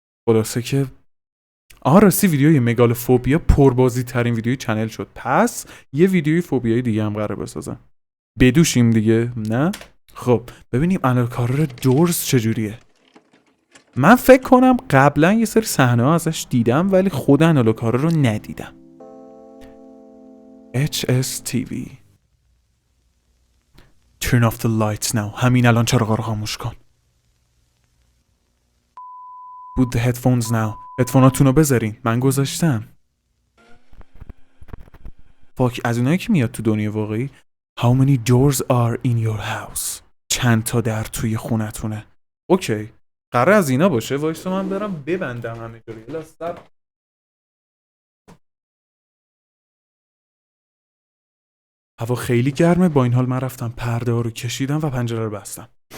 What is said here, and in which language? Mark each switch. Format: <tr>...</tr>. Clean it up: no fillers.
<fa>خلاصه که راستی ویدیوی مگالوفوبیا پربازی ترین ویدیوی چنل شد. پس یه ویدیوی فوبیای دیگه هم قراره بسازم. بدوشیم دیگه، نه؟ خب ببینیم آنالوگ هارر دورز چجوریه. من فکر کنم قبلا یه سری صحنه ها ازش دیدم ولی خود آنالوگ هارر رو ندیدم.</fa> <en>HSTV Turn off the lights now.</en> <fa>همین الان چراغا رو خاموش کن.</fa> <en>Put the headphones now.</en> <fa>هدفوناتون رو بذارین. من گذاشتم. فاک از اونایی که میاد تو دنیا واقعی.</fa> <en>How many doors are in your house?</en> <fa>چند تا در توی خونتونه؟ اوکی. قرار از اینا باشه. وایسا من برم ببندم همه جوری. لاستر. هوا خیلی گرمه، با این حال من رفتم پرده ها رو کشیدم و پنجره رو بستم.</fa>